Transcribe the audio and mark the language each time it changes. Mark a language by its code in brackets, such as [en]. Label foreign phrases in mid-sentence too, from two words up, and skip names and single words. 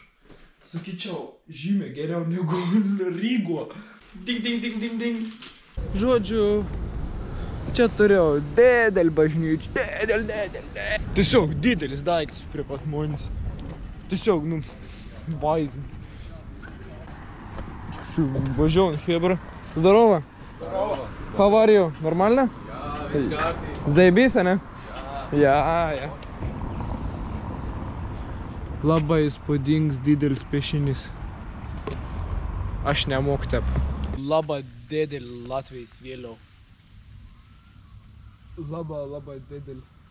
[lt] Sakyčiau, žymiai geriau negu Rygo. Ding, ding, ding, ding, ding. Žodžiu, čia turėjau didelį bažnyčią. Didelį. Tiesiog didelis daiktas prie pat manęs. Tiesiog, vaizdas. Važiuojam, hebra. [ru] Здорово. Здорово. [en] How are you? [ru] Нормально? Заебись, [lt] ne? Ja. Labai įspūdingas didelis piešinys. Aš nemoku tep. Labai didelį Latvijos vėliau. Labai didelį.